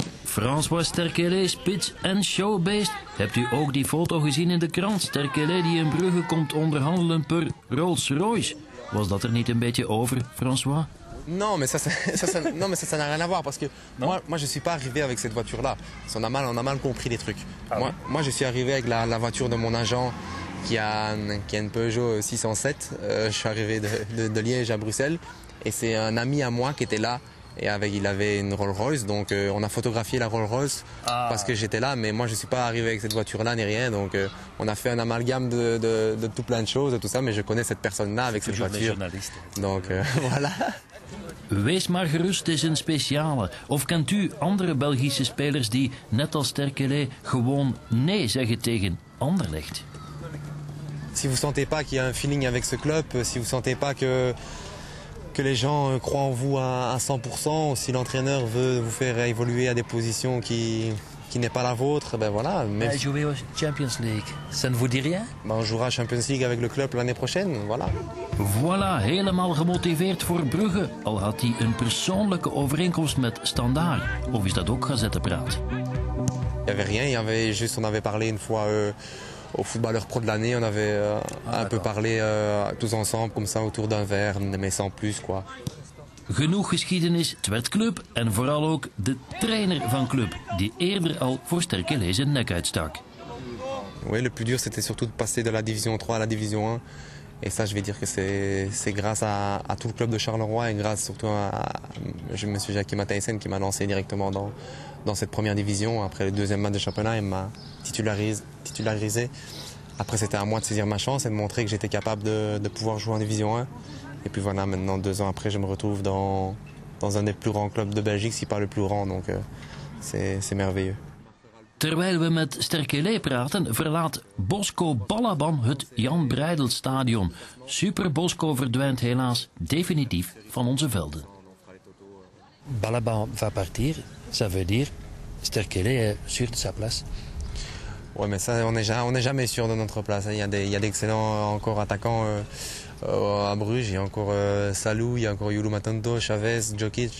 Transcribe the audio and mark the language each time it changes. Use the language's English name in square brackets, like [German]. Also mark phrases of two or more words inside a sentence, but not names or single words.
[Dutch] François Sterkele, spits en showbeest. Hebt u ook die foto gezien in de krant? Sterkele die in Brugge komt onderhandelen per Rolls-Royce. Was dat er niet een beetje over, François? [French] Non, mais ça n'a rien à voir parce que moi je suis pas arrivé avec cette voiture-là. On a mal compris les trucs. Moi je suis arrivé avec la voiture de mon agent qui a une Peugeot 607. Je suis arrivé de Liège à Bruxelles et c'est un ami à moi qui était là et il avait une Rolls-Royce, donc on a photographié la Rolls-Royce parce que j'étais là, mais moi je suis pas arrivé avec cette voiture-là ni rien, donc on a fait un amalgame de tout plein de choses, de tout ça, mais je connais cette personne-là avec cette voiture. Donc voilà. [Dutch] Wees maar gerust, het is een speciale. Of kent u andere Belgische spelers die, net als Sterkele, gewoon nee zeggen tegen Anderlecht? [French] Si vous sentez pas qu'il y a un feeling avec ce club, si vous sentez pas que les gens croient en vous à 100%, ou si l'entraîneur veut vous faire évoluer à des positions qui n'est pas la vôtre, ben voilà. Même... Jouer au Champions League, ça ne vous dit rien? Ben on jouera Champions League avec le club l'année prochaine, voilà. Voilà, [Dutch] helemaal gemotiveerd voor Brugge. Al had hij een persoonlijke overeenkomst met Standaard. Of is dat ook gazettenpraat? [French] Il y avait rien, on avait parlé une fois au footballeur pro de l'année, on avait un peu parlé tous ensemble comme ça autour d'un verre, mais sans plus quoi. [Dutch] Genoeg geschiedenis, het werd club en vooral ook de trainer van club, die eerder al voor Sterkele zijn nek uitstak. [French] Oui, le plus dur c'était surtout de passer de la division 3 à la division 1. Et ça, je vais dire que c'est grâce à tout le club de Charleroi et grâce surtout à M. Jackie Matthijssen qui m'a lancé directement dans cette première division. Après le deuxième match de championnat, il m'a titularisé. Après, c'était à moi de saisir ma chance et de montrer que j'étais capable de pouvoir jouer en division 1. Et puis voilà, maintenant, 2 ans après, je me retrouve dans un des plus grands clubs de Belgique, si pas le plus grand. Donc c'est merveilleux. [Dutch] Terwijl we met Sterkele praten, verlaat Bosco Balaban het Jan Breidel stadion. Super Bosco verdwijnt helaas definitief van onze velden. [French] Balaban va partir, ça veut dire Sterkele est sûr de sa place. Ouais, mais ça, on n'est jamais sûr de notre place. Il y a d'excellents encore attaquants à Bruges. Il y a encore Salou, il y a encore Yulu Matanto, Chavez, Djokic.